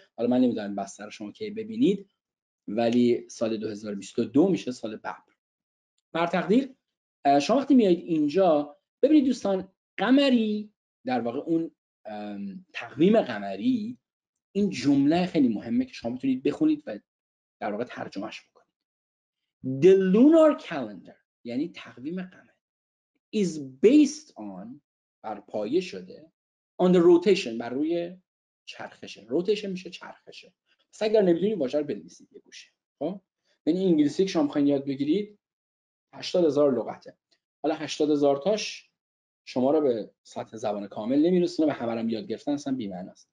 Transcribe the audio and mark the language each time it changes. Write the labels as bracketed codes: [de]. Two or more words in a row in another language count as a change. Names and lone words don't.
[fa] حالا من نمیدونم بستر رو شما کی ببینید، ولی سال 2022 میشه سال ببر. بر تقدیر شما وقتی میایید اینجا ببینید دوستان، قمری در واقع اون تقویم قمری، این جمله خیلی مهمه که شما میتونید بخونید و در واقع ترجمهش بکنید. [en] The lunar calendar [fa] یعنی تقویم قمری [en] is based on، [fa] بر پایه شده، [en] on the rotation، [fa] بر روی چرخشه. روتیشن میشه چرخشه. پس اگر نمیدونید واژه رو بنویسید یه گوشه. خب یعنی انگلیسی که شما می‌خواید یاد بگیرید 80000 لغته. حالا 80000 تاش شما رو به سطح زبان کامل نمیرسونه و همه رو یاد گرفتن اصلا بی‌معنی است.